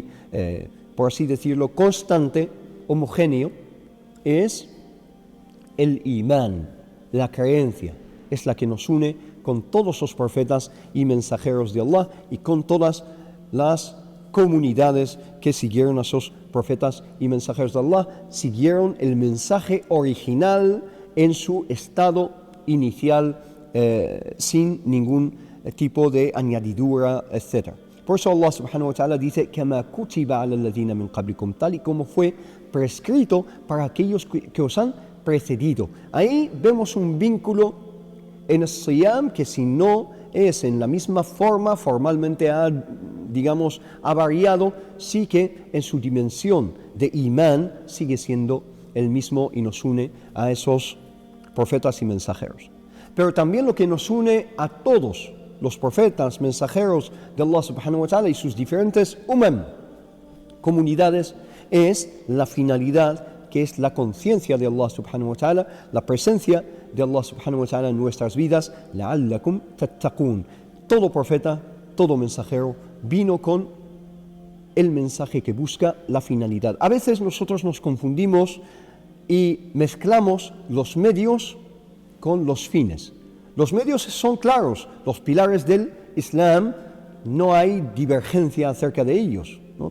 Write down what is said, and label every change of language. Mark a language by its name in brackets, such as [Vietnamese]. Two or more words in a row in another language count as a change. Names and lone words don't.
[Spanish] por así decirlo, constante, homogéneo, es el imán, la creencia, es la que nos une con todos los profetas y mensajeros de Allah y con todas las comunidades que siguieron a esos profetas y mensajeros de Allah, siguieron el mensaje original en su estado inicial, sin ningún tipo de añadidura, etc. Por eso [Arabic] الله سبحانه وتعالى dice كَمَا كُتِبَ عَلَى الَّذِينَ مِنْ قَبْلِكُمْ, [Spanish] tal y como fue prescrito para aquellos que os han precedido. Ahí vemos un vínculo en el siyam que, si no es en la misma forma, formalmente ha variado, sí que en su dimensión de imán sigue siendo el mismo y nos une a esos profetas y mensajeros. Pero también lo que nos une a todos los profetas, mensajeros de [Arabic] الله سبحانه وتعالى [Spanish] y sus diferentes comunidades, es la finalidad, que es la conciencia de [Arabic] الله سبحانه وتعالى, [Spanish] la presencia de [Arabic] الله سبحانه وتعالى [Spanish] en nuestras vidas, [Arabic] لعلكم تتقون. [Spanish] Todo profeta, todo mensajero vino con el mensaje que busca la finalidad. A veces nosotros nos confundimos y mezclamos los medios con los fines. Los medios son claros, los pilares del Islam, no hay divergencia acerca de ellos, ¿no?